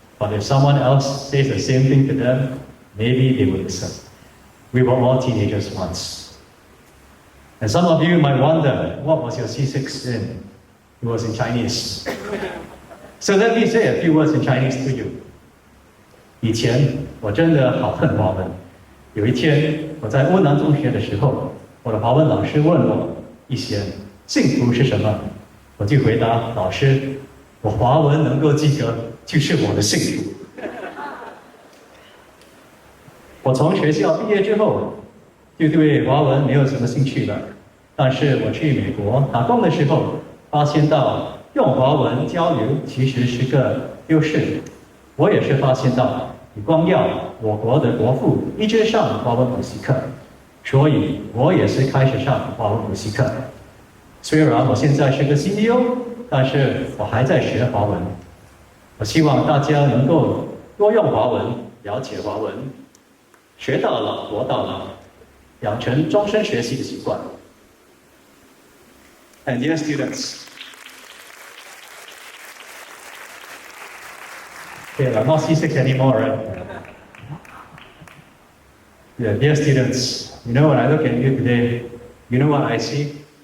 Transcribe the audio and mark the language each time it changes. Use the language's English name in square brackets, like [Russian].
[English] But if someone else says the same thing to them, maybe they will listen. We were all teenagers once. And some of you might wonder, what was your C6 in? It was in Chinese. So let me say a few words in Chinese to you. [Chinese] 以前我真的好恨华文。有一天我在欧南中学的时候，我的华文老师问我：“Yi-Xian，幸福是什么？” 我就回答老师：“我华文能够及格就是我的幸福。” 我从学校毕业之后，就对华文没有什么兴趣了。但是我去美国打工的时候，发现到用华文交流其实是个优势。我也是发现到，你光要我国的国父一直上华文补习课，所以我也是开始上华文补习课。虽然我现在是个 CEO， 但是我还在学华文。我希望大家能够多用华文，了解华文，学到老活到老，养成终身学习的习惯。 [English] And dear students, okay, I'm not C6 anymore, right? Yeah, dear students, you know when I look at you today, you know what I see?